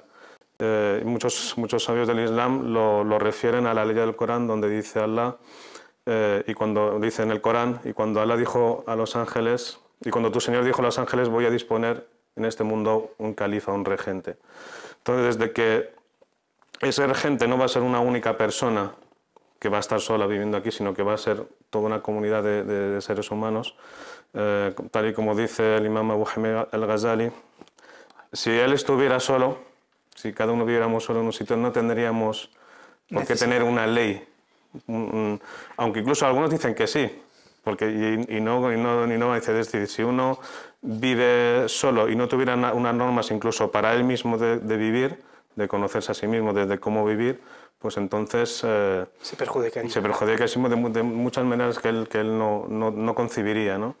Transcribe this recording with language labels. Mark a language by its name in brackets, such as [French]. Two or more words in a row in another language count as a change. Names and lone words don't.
[Spanish] Muchos sabios del Islam lo refieren a la ley del Corán, donde dice Allah, y cuando dice en el Corán, y cuando Allah dijo a los ángeles, y cuando tu Señor dijo a los ángeles, voy a disponer en este mundo un califa, un regente. Entonces, desde que ese regente no va a ser una única persona que va a estar sola viviendo aquí, sino que va a ser toda una comunidad de seres humanos, tal y como dice el imam Abu Hamid al-Ghazali, si él estuviera solo, si cada uno viviéramos solo en un sitio, no tendríamos por qué tener una ley. Aunque incluso algunos dicen que sí, porque y no dice, es decir, si uno vive solo y no tuviera unas normas incluso para él mismo de vivir, de conocerse a sí mismo, de cómo vivir, pues entonces se perjudica de muchas maneras que él no concibiría, ¿no?